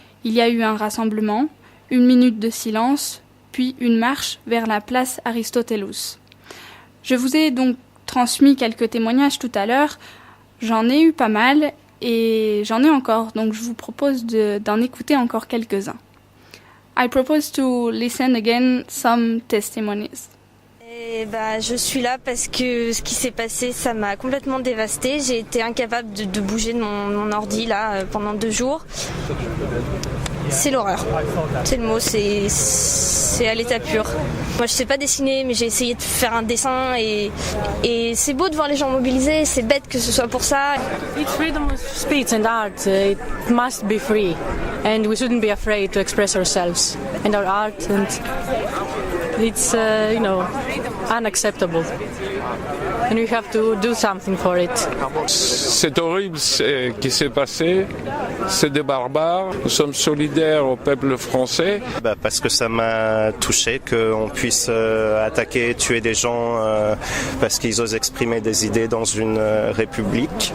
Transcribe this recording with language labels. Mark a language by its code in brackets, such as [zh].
[fr] Il y a eu un rassemblement, 1 minute de silence, puis une marche vers la place Aristotelos. Je vous ai donc transmis quelques témoignages tout à l'heure. J'en ai eu pas mal et j'en ai encore, donc je vous propose d'en écouter encore quelques-uns. [en] I propose to listen again some testimonies. [fr] Je suis là parce que ce qui s'est passé, ça m'a complètement dévastée. J'ai été incapable de bouger de mon ordi là pendant 2 jours. C'est l'horreur. C'est le mot, c'est à l'état pur. Moi je sais pas dessiner, mais j'ai essayé de faire un dessin et c'est beau de voir les gens mobilisés, c'est bête que ce soit pour ça. [en] It's freedom of speech and art. It must be free and we shouldn't be afraid to express ourselves and our art, and it's unacceptable. And we have to do something for it. [fr] C'est horrible ce qui s'est passé, c'est des barbares. Nous sommes solidaires au peuple français. Parce que ça m'a touché qu'on puisse attaquer, tuer des gens parce qu'ils osent exprimer des idées dans une république.